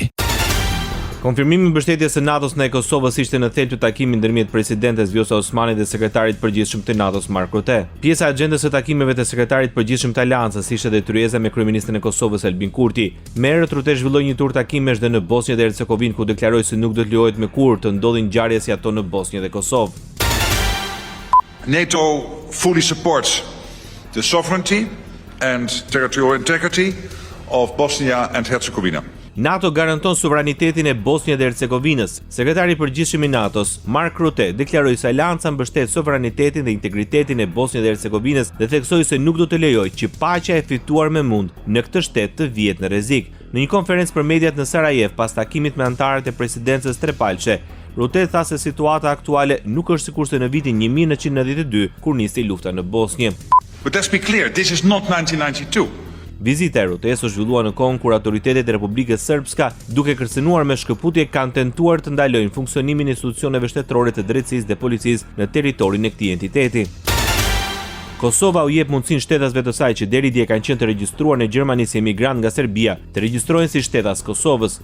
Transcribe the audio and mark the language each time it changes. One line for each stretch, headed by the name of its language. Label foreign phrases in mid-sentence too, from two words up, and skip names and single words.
Albanian: Konfirmimi i mbështetjes së NATO-s ndaj Kosovës ishte në thelb të takimit ndërmjet presidentes Vjosa Osmani dhe sekretarit përgjithshëm të NATO-s Mark Rutte. Pjesa e agjendës së takimeve të sekretarit përgjithshëm të Aleancës ishte dhe tryeza me kryeministrin e Kosovës Albin Kurti. Më herët Rutte zhvilloi një tur takimesh dhe në Bosnjë dhe Hercegovinë, ku deklaroi se nuk do të lejohet me kurrë të ndodhin ngjarje si ato në Bosnjë dhe Kosovë.
English: NATO fully supports the sovereignty and territorial integrity of Bosnia and Herzegovina.
Albanian: NATO garanton suvranitetin e Bosnjë dhe Hercegovinës. Sekretari i përgjithshëm i NATO-s, Mark Rutte, deklaroi se Alianca mbështet suvranitetin dhe integritetin e Bosnjë dhe Hercegovinës dhe theksoi se nuk do të lejojë që paqja e fituar me mund në këtë shtet të vihet në rrezik. Në një konferencë për mediat në Sarajevo pas takimit me anëtarët e presidencës trepalqe, Rutte tha se situata aktuale nuk është sikurse në vitin 1992 kur nisi lufta në Bosnjë.
English: But let's be clear, this is not 1992.
Albanian: Vizita e Rutte's u zhvillua në kohën kur autoritetet e Republikës Srpska, duke kërcënuar me shkëputje, kanë tentuar të ndalojnë funksionimin e institucioneve shtetërore të drejtësisë dhe policisë në territorin e këtij entiteti. Kosova u jep mundësinë shtetasve të saj që deri dje kanë qenë të regjistruar në Gjermani si emigrant nga Serbia, të regjistrohen si shtetas Kosovës.